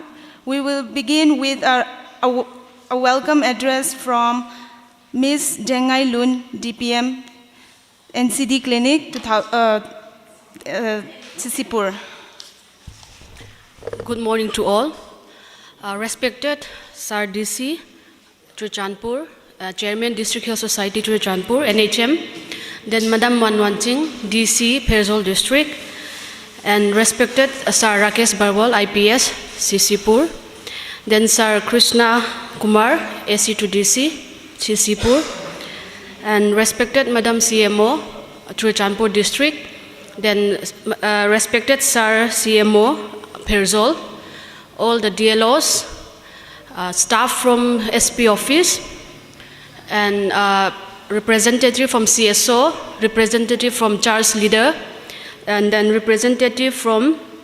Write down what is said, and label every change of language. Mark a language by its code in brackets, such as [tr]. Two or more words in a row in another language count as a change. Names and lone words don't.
[en] We will begin with a welcome address from Ms. Jengai Lun, DPM, NCD Clinic, Sisipur. Good morning to all. Respected Sir DC, Churachandpur, Chairman District Health Society Churachandpur, NHM, then Madam Manwanching, DC, Perzol District, and respected Sir Rakesh Barwal, IPS, Sisipur, then Sir Krishna Kumar, AC to DC, Sisipur, and respected Madam CMO, Churachandpur District, then respected Sir CMO, Perzol, all the DLOs, staff from SP office, and representative from CSO, representative from Charles Leader, and then representative from